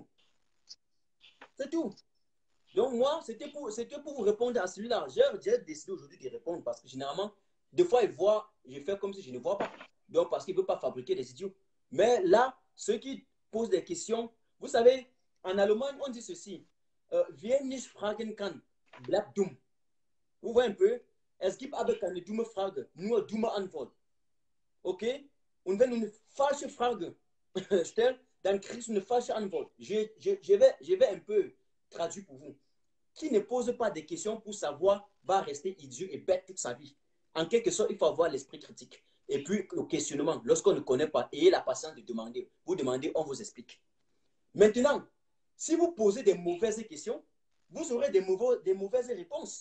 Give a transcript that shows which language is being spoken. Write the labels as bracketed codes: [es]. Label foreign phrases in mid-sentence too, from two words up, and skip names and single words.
[fr] C'est tout. Donc moi, c'était pour vous répondre à celui-là. J'ai décidé aujourd'hui de répondre parce que généralement, des fois, ils voient, je fais comme si je ne vois pas. Donc parce qu'ils ne veulent pas fabriquer des idiots. Mais là, ceux qui posent des questions, vous savez, en Allemagne, on dit ceci. [de] Wir nicht fragen kann, bleibt dumm. [fr] Vous voyez un peu? [de] Es gibt aber keine dumme Frage, nur dumme Antwort. Okay? Und wenn du eine falsche Frage stellst, dann kriegst du eine falsche Antwort. [fr] Je vais un peu traduire pour vous. Qui ne pose pas de questions pour savoir va rester idiot et bête toute sa vie. En quelque sorte, il faut avoir l'esprit critique. Et puis, le questionnement, lorsqu'on ne connaît pas, ayez la patience de demander. Vous demandez, on vous explique. Maintenant, si vous posez des mauvaises questions, vous aurez des mauvaises réponses.